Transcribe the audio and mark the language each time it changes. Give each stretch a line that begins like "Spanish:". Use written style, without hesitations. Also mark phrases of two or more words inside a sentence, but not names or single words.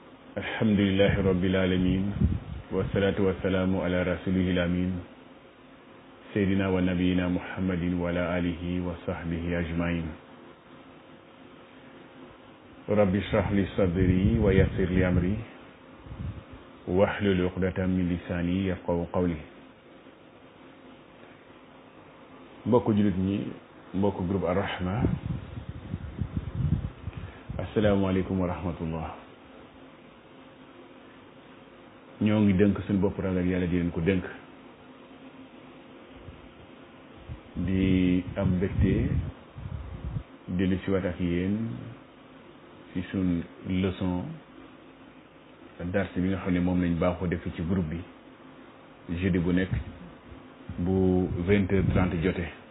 Arabic: الحمد لله رب العالمين والصلاة والسلام على رسوله الأمين سيدنا ونبينا محمد وعلى آله وصحبه أجمعين رب اشرح لي صدري ويسر لي أمري واحلل عقدة من لساني يفقهوا قولي.
Wolof: mbokk jullit ñi, mbokk groupe Ar-Rahma,
Arabic: السلام عليكم ورحمة الله.
Wolof: ñoo ngi dënk suñu bopp ragal yàlla di leen ko dënk, di am mbégte dellu si waat ak yéen ci suñ leçon dars bi nga xam ne moom lañ baaxoo def ci groupe bi jeudi bu nekk bu 20h30 jote.